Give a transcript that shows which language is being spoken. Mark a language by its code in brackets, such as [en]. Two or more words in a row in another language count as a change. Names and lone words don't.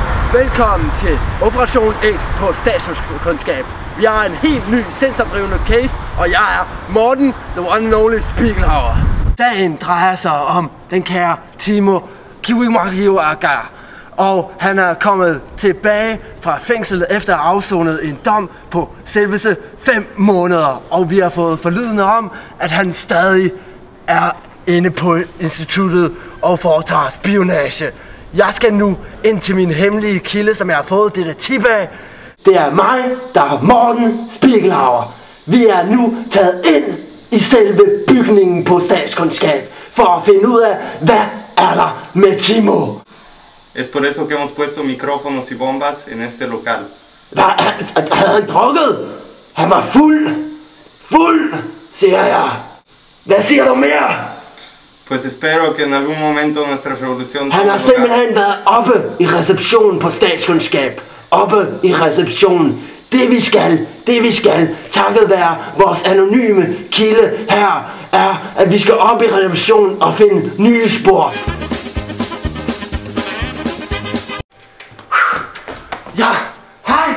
[da] Velkommen til Operation X på statskundskab. Vi har en helt ny sindsoprivende case, og jeg er Morten, [en] the one and only Spiegelhauer. [da] Sagen drejer sig om den kære Timo Kiwimakiwaka, og han er kommet tilbage fra fængslet efter at have afsonet en dom på selveste 5 måneder. Og vi har fået forlydende om, at han stadig er inde på instituttet og foretager spionage. Jeg skal nu ind til min hemmelige kilde, som jeg har fået dette tip af. Det er mig, der er Morten Spiegelhauer. Vi er nu taget ind i selve bygningen på statskundskab for at finde ud af, hvad er der med Timo. [es] Es por eso que hemos puesto micrófonos y bombas en este local. [da] Havde han drukket? Han var fuld! Fuld, siger jeg. Hvad siger du mere? [es] Pues espero que en algún momento nuestra revolución... [da] Han har simpelthen været oppe i receptionen på statskundskab. Oppe i receptionen. Det vi skal, takket være vores anonyme kilde her, er, at vi skal op i receptionen og finde nye spor. Ja, hej!